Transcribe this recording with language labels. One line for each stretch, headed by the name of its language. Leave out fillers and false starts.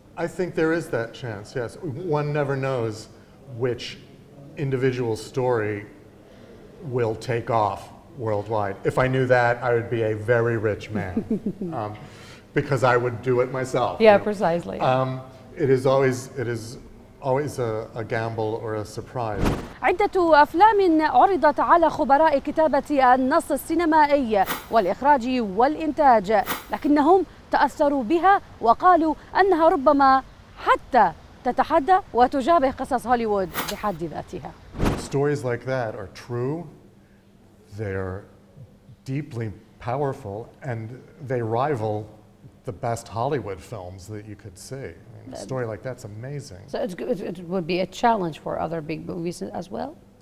English: I think there is that chance, yes. One never knows which individual story will take off worldwide. If I knew that, I would be a very rich man, because I would do it myself. Yeah, precisely. It is always a gamble or a surprise.
Arabic: عدة أفلام عرضت على خبراء كتابة النص السينمائي والإخراج والإنتاج، لكنهم تأثروا بها وقالوا أنها ربما حتى تتحدى وتجابه قصص هوليوود بحد ذاتها.
English: Stories like that are true, they're deeply powerful, and they rival the best Hollywood films that you could see. I mean, a story like that's amazing. So it would be a challenge for other big movies as well?